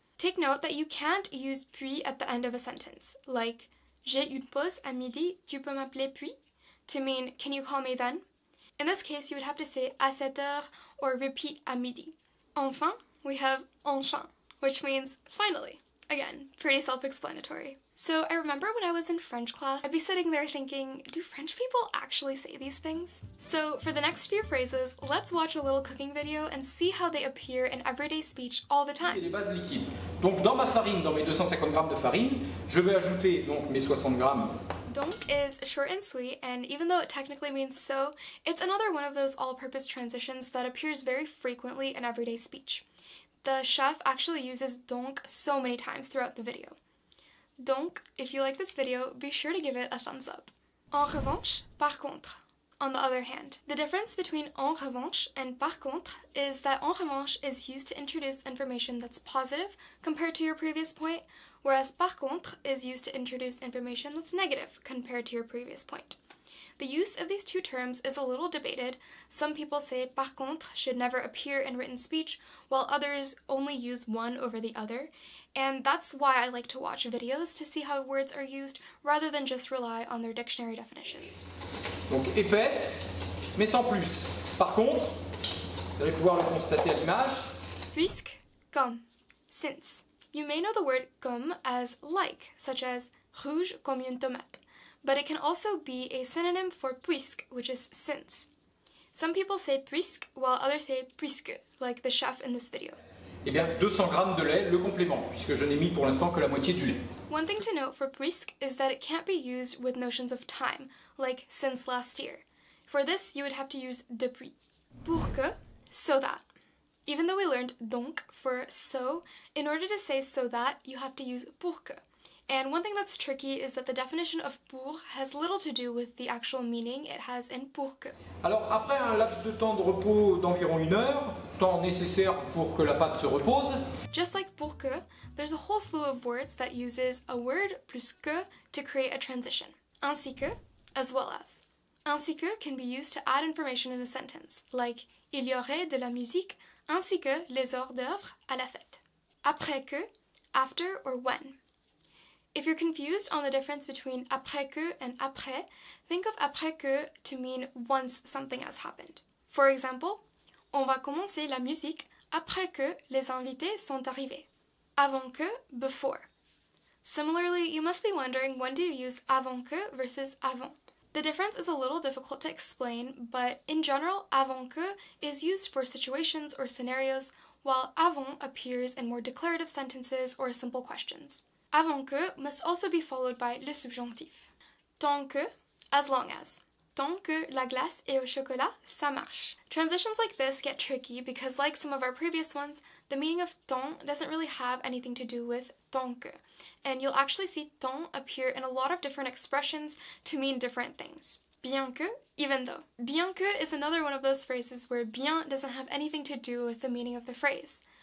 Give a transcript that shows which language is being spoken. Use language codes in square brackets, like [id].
[en] Take note that you can't use puis at the end of a sentence, like [fr] j'ai une pause à midi, tu peux m'appeler puis? [en] To mean, can you call me then? In this case, you would have to say [fr] à 7 heures [en] or repeat à midi. Enfin, we have enfin, which means finally. Again, pretty self-explanatory. So I remember when I was in French class, I'd be sitting there thinking, do French people actually say these things? So for the next few phrases, let's watch a little cooking video and see how they appear in everyday speech all the time. [fr] Et les bases liquides. Donc dans ma farine, dans mes 250 grammes de farine, je vais ajouter donc mes 60 grammes. [en] Donc is short and sweet, and even though it technically means so, it's another one of those all-purpose transitions that appears very frequently in everyday speech. The chef actually uses donc so many times throughout the video. Donc, if you like this video, be sure to give it a thumbs up. En revanche, par contre. On the other hand, the difference between en revanche and par contre is that en revanche is used to introduce information that's positive compared to your previous point, whereas par contre is used to introduce information that's negative compared to your previous point. The use of these two terms is a little debated. Some people say par contre should never appear in written speech, while others only use one over the other. And that's why I like to watch videos to see how words are used rather than just rely on their dictionary definitions. [fr] Donc épaisse, mais sans plus. Par contre, vous allez pouvoir le constater à l'image. Puisque, comme, since. [en] You may know the word comme as like, such as [fr] rouge comme une tomate, [en] but it can also be a synonym for puisque, which is since. Some people say puisque, while others say puisque, like the chef in this video. [fr] Eh bien, 200 grammes de lait, le complément, puisque je n'ai mis pour l'instant que la moitié du lait. [en] One thing to note for puisque is that it can't be used with notions of time, like since last year. For this, you would have to use depuis. Pour que, so that. Even though we learned donc for so, in order to say so that, you have to use pour que. And one thing that's tricky is that the definition of pour has little to do with the actual meaning it has in pour que. [fr] Alors, après un laps de temps de repos d'environ 1 heure, temps nécessaire pour que la pâte se repose, [en] Just like pour que, there's a whole slew of words that uses a word plus que to create a transition. Ainsi que, as well as. Ainsi que can be used to add information in a sentence, like [fr] il y aurait de la musique ainsi que les hors d'œuvre à la fête. [en] Après que, after or when. If you're confused on the difference between après que and après, think of après que to mean once something has happened. For example, [fr] on va commencer la musique après que les invités sont arrivés. [en] Avant que, before. Similarly, you must be wondering when do you use avant que versus avant. The difference is a little difficult to explain, but in general, avant que is used for situations or scenarios, while avant appears in more declarative sentences or simple questions. Avant que must also be followed by le subjonctif. Tant que, as long as. [fr] Tant que la glace est au chocolat, ça marche. [en] Transitions like this get tricky because, like some of our previous ones, the meaning of tant doesn't really have anything to do with tant que, and you'll actually see tant appear in a lot of different expressions to mean different things. Bien que, even though. Bien que is another one of those phrases where bien doesn't have anything to do with the meaning of the phrase.